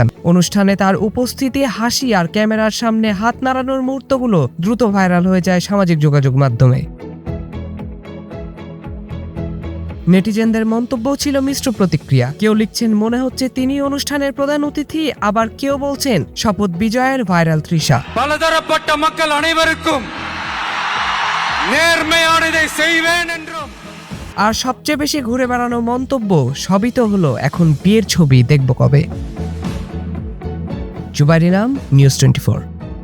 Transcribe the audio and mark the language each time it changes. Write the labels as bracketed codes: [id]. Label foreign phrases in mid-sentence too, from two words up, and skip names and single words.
[bn] অনুষ্ঠানে তার উপস্থিতি, হাসি আর ক্যামেরার সামনে হাত নাড়ানোর মুহূর্তগুলো দ্রুত ভাইরাল হয়ে যায় সামাজিক যোগাযোগ মাধ্যমে। নেটিজেনদের মন্তব্য ছিল মিশ্র প্রতিক্রিয়া। কেউ লিখছেন মনে হচ্ছে তিনি অনুষ্ঠানের প্রধান অতিথি, আবার কেউ বলছেন শপথ বিজয়ের ভাইরাল তৃষা। [ta] பலதரப்பட்ட மக்கள் அனைவருக்கும் நேர்மையானதை செய்வேன் என்றும்। [bn] আর সবচেয়ে বেশি ঘুরে বেড়ানো মন্তব্য, সবই তো হলো, এখন বিয়ের ছবি দেখব কবে। জুবাইর ইনাম, নিউজ 24।